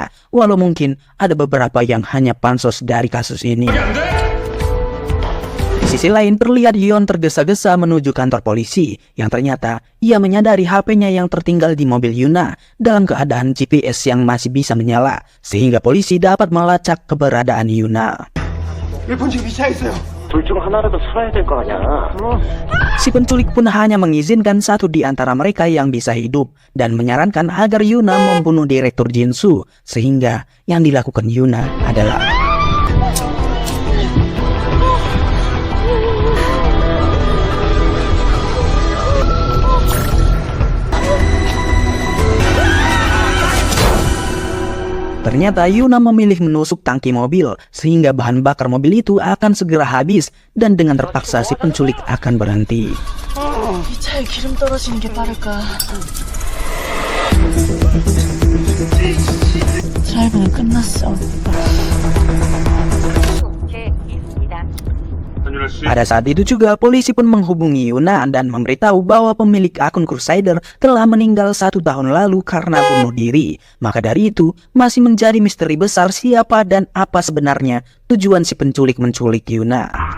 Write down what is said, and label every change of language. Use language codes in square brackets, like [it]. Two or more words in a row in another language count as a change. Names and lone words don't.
[id] Walau mungkin ada beberapa yang hanya pansos dari kasus ini. Di sisi lain, terlihat Yeon tergesa-gesa menuju kantor polisi, yang ternyata ia menyadari HP-nya yang tertinggal di mobil Yuna dalam keadaan GPS yang masih bisa menyala, sehingga polisi dapat melacak keberadaan Yuna. [ko] 둘 중 하나라도 살아야 될 거 아니야. [id] Si penculik pun hanya mengizinkan satu di antara mereka yang bisa hidup dan menyarankan agar Yuna membunuh direktur Jinsu, sehingga yang dilakukan Yuna adalah ternyata Yuna memilih menusuk tangki mobil sehingga bahan bakar mobil itu akan segera habis dan dengan terpaksa si penculik akan berhenti. [ko] 이 차에 기름 떨어지는 게 빠를까? 드라이브는 끝났어. [id] Pada saat itu juga polisi pun menghubungi Yuna dan memberitahu bahwa pemilik akun Crusader telah meninggal 1 tahun lalu karena bunuh diri. Maka dari itu masih menjadi misteri besar siapa dan apa sebenarnya tujuan si penculik menculik Yuna.